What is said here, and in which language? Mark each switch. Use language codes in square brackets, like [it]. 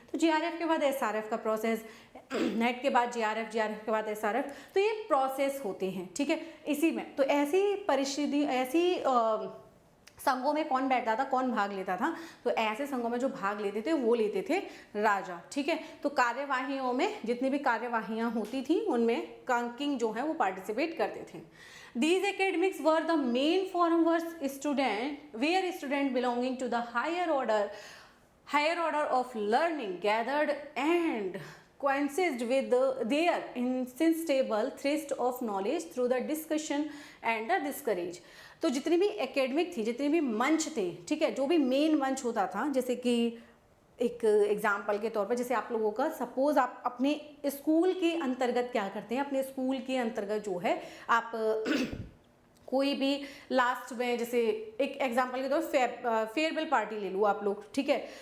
[hi] तो JRF के बाद SRF का प्रोसेस, नेट के बाद JRF, JRF के बाद SRF, तो ये प्रोसेस होते हैं, ठीक है, इसी में। तो ऐसी परिस्थिति, ऐसी संघों में कौन बैठता था, कौन भाग लेता था, तो ऐसे संघों में जो भाग लेते थे वो लेते थे राजा, ठीक है। तो कार्यवाहियों में जितनी भी कार्यवाहियां होती थी उनमें किंग जो है वो पार्टिसिपेट करते थे। [en] These academics were the main forum where student belonging to the higher order of learning gathered and coincided with their insatiable thirst of knowledge through the discussion and the discourage। [hi] तो जितनी भी academic थी, जितने भी मंच थे, ठीक है, जो भी मेन मंच होता था, जैसे कि एक एग्जाम्पल के तौर पर, जैसे आप लोगों का सपोज आप अपने स्कूल के अंतर्गत क्या करते हैं, अपने स्कूल के अंतर्गत जो है आप कोई भी लास्ट में, जैसे एक एग्जांपल के तौर फेयरवेल पार्टी ले लो आप लोग, ठीक है।